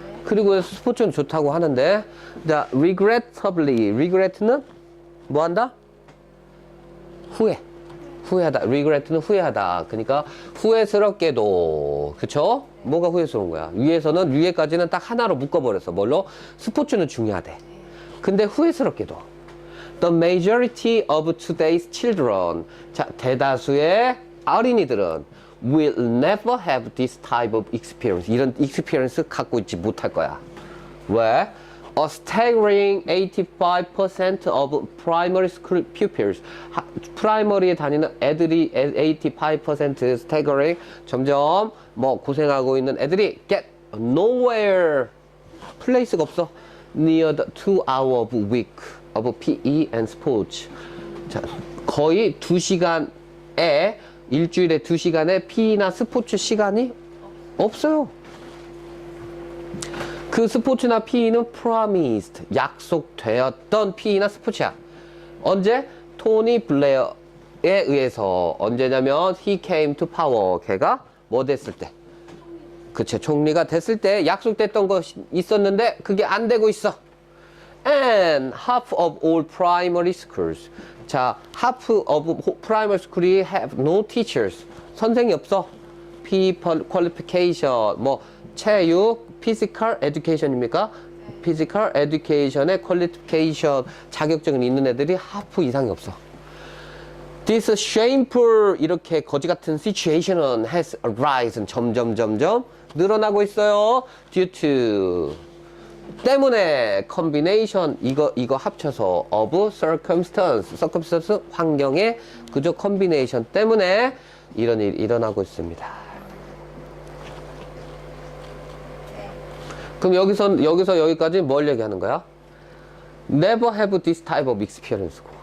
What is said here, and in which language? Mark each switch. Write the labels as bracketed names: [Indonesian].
[Korean] 그리고 스포츠는 좋다고 하는데, 자, regrettably. regret는 뭐 한다? 후회하다. regret는 후회하다. 그러니까 후회스럽게도. 그쵸? 뭐가 후회스러운 거야? 위에까지는 딱 하나로 묶어버렸어. 뭘로? 스포츠는 중요하대. 근데 후회스럽게도. [English] The majority of today's children. [Korean] 자, 대다수의 어린이들은 [English] will never have this type of experience. [Korean] 이런 experience 갖고 있지 못할 거야. 왜? [English] A staggering 85% of primary school pupils. [Korean] 프라이머리에 다니는 애들이 85% staggering 점점 뭐 고생하고 있는 애들이 [English] get nowhere. [Korean] 플레이스가 없어. [English] near the 2 hour of week of PE and sports. [Korean] 자, 거의 2시간에 일주일에 2시간의 PE나 스포츠 시간이 없어요. 그 스포츠나 PE는 promised, 약속되었던 PE나 스포츠야. 언제? 토니 블레어에 의해서. 언제냐면 [English] he came to power. [Korean] 걔가 뭐 됐을 때? 그치, 총리가 됐을 때 약속됐던 거 있었는데 그게 안 되고 있어. [English] And half of all primary schools. 자, half of primary school이 have no teachers. [Korean] 선생이 없어. [English] PE qualification, [Korean] 뭐 체육, [English] physical education입니까? [Korean] physical education의 qualification 자격증은 있는 애들이 half 이상이 없어. [English] This shameful [Korean] 이렇게 거지 같은 [English] situation은 has arisen. [Korean] 점점 늘어나고 있어요. [English] Due to [Korean] 때문에 combination 이거 합쳐서 [English] of circumstance [Korean] 환경의 그저 combination 때문에 이런 일이 일어나고 있습니다. 그럼 여기서 여기까지 뭘 얘기하는 거야? [English] Never have this type of experience.